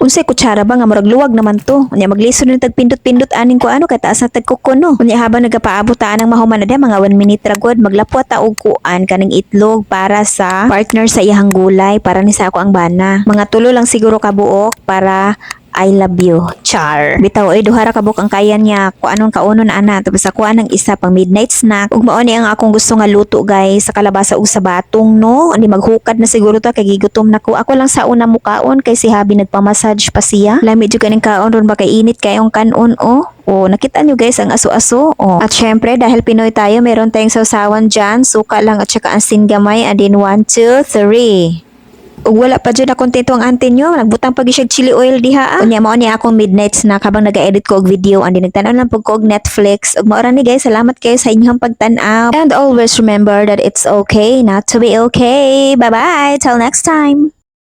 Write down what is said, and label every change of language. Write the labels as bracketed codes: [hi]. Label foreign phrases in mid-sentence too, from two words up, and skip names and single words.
[ceb] Unsay kutsara ba nga murag luwag naman to. Unya maglisod ni tag pindot-pindot aning ko ano kay taas na tag kuko no. Unya habang nagapaabot ta ang mahuman na mga 1 minute ra gud maglapot ta og kuan kaning itlog para sa partner sa iyang gulay para ni sa ako ang bana. Mga tulo lang siguro ka buok para [en] I love you. [ceb] Char. Bitaw ay duha ra ka buk ang kaya niya. Kuanon kaunon ana tapos ako anang isa pang [en] midnight snack. [ceb] Ug mao ni ang akong gusto nga luto guys sa kalabasa ug sa batong no. Ani maghukad na siguro ta kay gigutom na ko. Ako lang sa una mukaon kay si Habi nagpa-massage pa siya. Lami jud kaning kaon ron ba kay init kayong kanon oh. [tl] Oh, nakita nyo guys ang aso-aso. Oh. At syempre, dahil Pinoy tayo, meron tayong sausawan dyan. Suka lang at saka asin gamay. [en] And then 1, 2, 3. [ceb] Ug wala pa dyan na kontento ang auntie nyo. Nagbutang pag siya chili oil diha. Unya mao ni akong [en] midnight snack [ceb] habang nag-edit ko og video. [en] And then [ceb] nagtanaw lang po ko og Netflix. Ug maura ni guys, salamat kayo sa inyong pagtanaw. [en] And always remember that it's okay not to be okay. Bye-bye. Till next time.